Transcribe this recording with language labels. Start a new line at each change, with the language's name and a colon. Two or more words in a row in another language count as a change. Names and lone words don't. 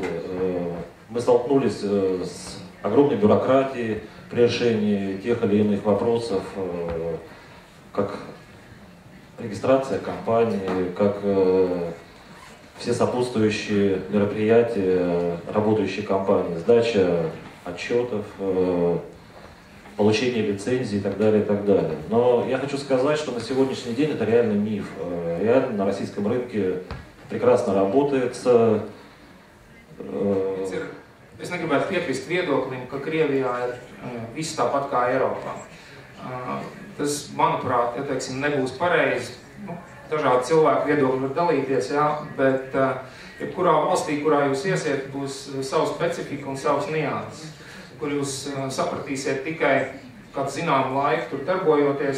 Russian: Мы столкнулись с огромной бюрократией при решении тех или иных вопросов, как регистрация компании, как все сопутствующие мероприятия работающей компании, сдача отчетов, получение лицензий и так далее, и так далее. Но я хочу сказать, что на сегодняшний день это реально миф. Реально на российском рынке прекрасно работается.
Latvian: Es negribētu piekrist viedoklim, ka Krievijā ir viss tāpat kā Eiropā. Tas, manuprāt, ja teiksim, nebūs pareizi. Dažādi cilvēki viedokļi var dalīties, jā, bet jebkurā valstī, kurā jūs iesiet, būs savu specifiku un savas nianses, kur jūs sapratīsiet tikai kādu zināmu laiku tur darbojoties.